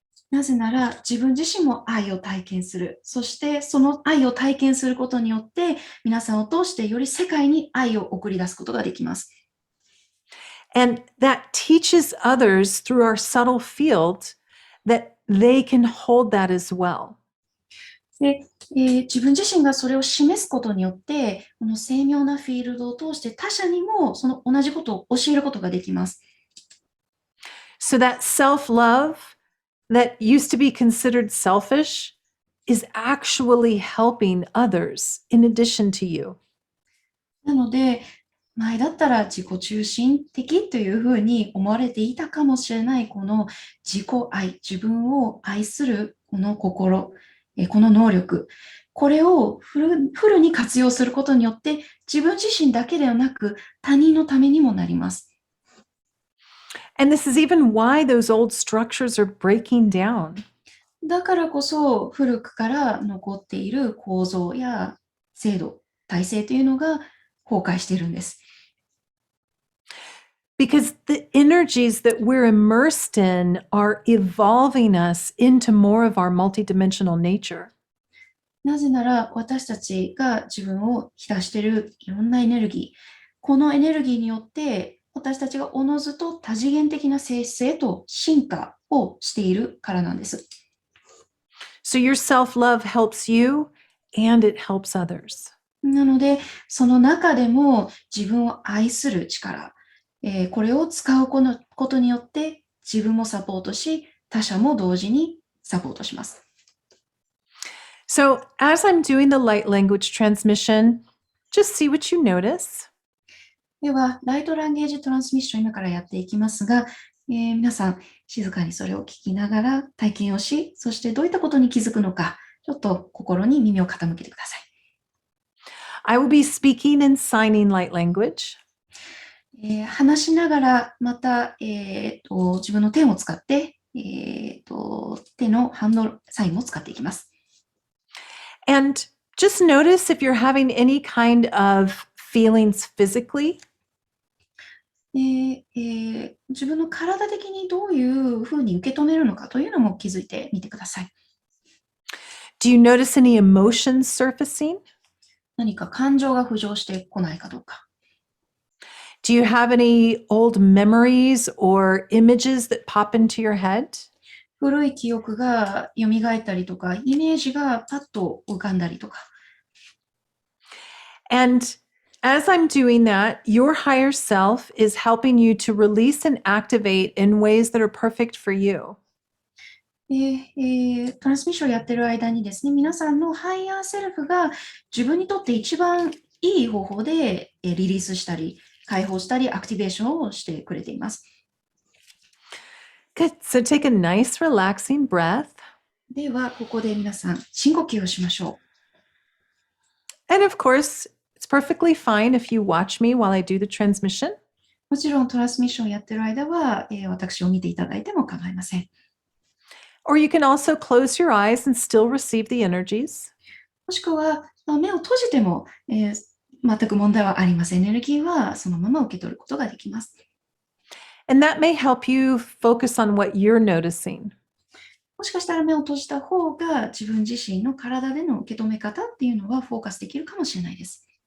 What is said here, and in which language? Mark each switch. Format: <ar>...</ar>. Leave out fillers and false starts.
<ja>なぜなら自分自身も愛を体験する。そしてその愛を体験することによって皆さんを通してより世界に愛を送り出すことができます。</ja> <en>And that teaches others through our subtle field that they can hold that as well.</en> <ja>で、自分自身がそれを示すことによって、この精妙なフィールドを通して他者にもその同じことを教えることができます。</ja> <en>So that self-love that used to be considered selfish is actually helping others in addition to you.</en> <ja>なので、前だったら自己中心的というふうに思われていたかもしれないこの自己愛、自分を愛するこの心、この能力、これをフルに活用することによって自分自身だけではなく他人のためにもなります。</ja> <en>And this is even why those old structures are breaking down.</en> <ja>だからこそ古くから残っている構造や制度、体制というのが崩壊しているんです。</ja> <en>Because the energies that we're immersed in are evolving us into more of our multidimensional nature.</en> <ja>なぜなら私たちが自分を浸しているいろんなエネルギー、このエネルギーによって私たちがおのずと多次元的な性質へと進化をしているからなんです。</ja> <en>So your self-love helps you and it helps others.</en> <ja>なので、その中でも自分を愛する力、これを使うことによって自分もサポートし、他者も同時にサポートします。</ja> <en>So as I'm doing the light language transmission, just see what you notice.</en> <ja>では、ライトランゲージトランスミッション今からやっていきますが、皆さん静かにそれを聞きながら体験をし、そしてどういったことに気づくのか、ちょっと心に耳を傾けてください。</ja> <en>I will be speaking and signing light language.</en> <ja>話しながら、また、自分の手を使って、手のハンドサインも使っていきます。</ja> <en>And just notice if you're having any kind of feelings physically.</en> <ja>自分の体的にどういうふうに受け止めるのかというのも気づいてみてください。</ja> <en>Do you notice any emotions surfacing?</en> <ja>何か感情が浮上してこないかどうか。</ja> <en>Do you have any old memories or images that pop into your head?</en> <ja>古い記憶が蘇ったりとか、イメージがパッと浮かんだりとか。</ja> <en>And as I'm doing that, your higher self is helping you to release and activate in ways that are perfect for you.</en> <ja>トランスミッションをやってる間にですね、皆さんのハイヤーセルフが自分にとって一番いい方法でリリースしたり、解放したり、アクティベーションをしてくれています。</ja> <en>Good. So take a nice, relaxing breath.</en> <ja>では、ここで皆さん、深呼吸をしましょう。</ja> <en>And of course, it's perfectly fine if you watch me while I do the transmission.</en> <ja>もちろんトランスミッションをやってる間は、私を見ていただいても構いません。</ja> <en>Or you can also close your eyes and still receive the energies.</en> <ja>もしくは、目を閉じても、全く問題はありません。エネルギーはそのまま受け取ることができます。</ja> <en>And that may help you focus on what you're noticing.</en> <ja>もしかしたら目を閉じた方が自分自身の体での受け止め方っていうのはフォーカスできるかもしれないです。</ja>